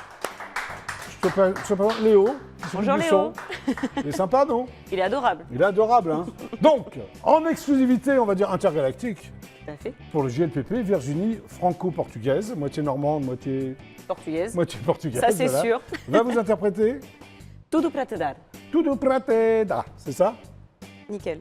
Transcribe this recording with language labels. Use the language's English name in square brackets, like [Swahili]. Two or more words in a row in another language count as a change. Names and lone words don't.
[French] Je te présente Léo. qui s'occupe Bonjour du Léo. son. Il est sympa, non? Il est adorable. Il est adorable. Hein. Donc, en exclusivité, on va dire intergalactique, Tout à fait. pour le JLPP, Virginie franco-portugaise, moitié normande, moitié Portugaise. portugaise. Ça c'est voilà, sûr. va vous interpréter [Portuguese] Tudo para te dar. Tudo Prateda. [French] C'est ça? Nickel.